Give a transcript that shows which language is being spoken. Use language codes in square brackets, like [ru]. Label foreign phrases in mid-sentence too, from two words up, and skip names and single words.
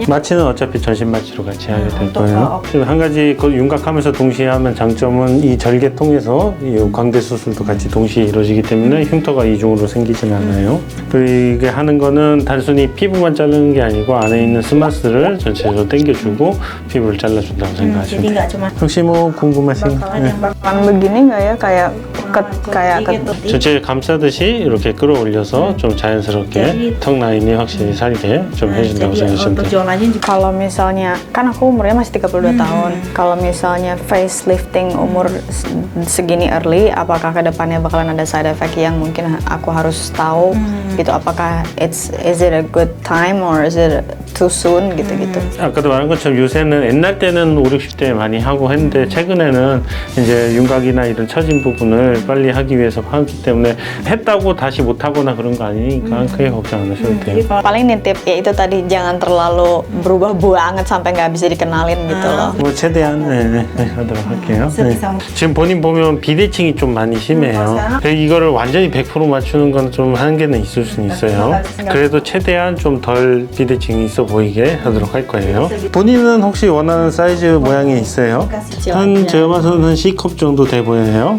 [ko] 마취는 어차피 전신 마취로 같이 하게 될 거예요. 그리고 한 가지 그 윤곽하면서 동시에 하면 장점은 이 절개 통해서 이 광대 수술도 같이 동시에 이루어지기 때문에 흉터가 이중으로 생기지는 않아요. 그리고 이게 하는 거는 단순히 피부만 자르는 게 아니고 안에 있는 스마스를 전체적으로 당겨주고 피부를 잘라준다고 생각하시면 [id] Jadi [ko] 돼요. [id] nggak cuma [ko] 혹시 뭐 궁금하신 거? 네. [id] Kan begini nggak ya kayak [ko] 전체 감싸듯이 이렇게 끌어올려서 좀 자연스럽게 턱 라인이 확실히 살게 좀 해준다고 [id] jadi [ko] 생각하시면 [id] untuk [ko] 돼요. [id] jualannya juga Kalau misalnya, kan aku umurnya masih 32 tahun. Kalau misalnya facelifting umur segini early, apakah kedepannya bakalan ada [en] side effect [id] yang mungkin aku harus tahu gitu? Apakah [en] is it a good time or is it too soon [id] gitu-gitu? [ko] 아까도 말한 것처럼 요새는 옛날 때는 5, 60대에 많이 하고 했는데 최근에는 이제 윤곽이나 이런 처진 부분을 빨리 하기 위해서 하기 때문에 했다고 다시 못하거나 그런 거 아니니까 크게 걱정 안 하셔도 돼요. [id] Paling nitip ya itu tadi jangan terlalu berubah banget sampai nggak bisa dikenalin gitu loh. [ko] 뭐 최대한 하도록 할게요. 네. 지금 본인 보면 비대칭이 좀 많이 심해요. 그래서 이거를 완전히 100% 맞추는 건 좀 한계는 있을 수는 있어요. 그래도 최대한 좀 덜 비대칭이 있어 보이게 하도록 할 거예요. 본인은 혹시 원하는 사이즈 모양이 있어요? 한 제가 봐서는 한 C컵 정도 돼 보여요.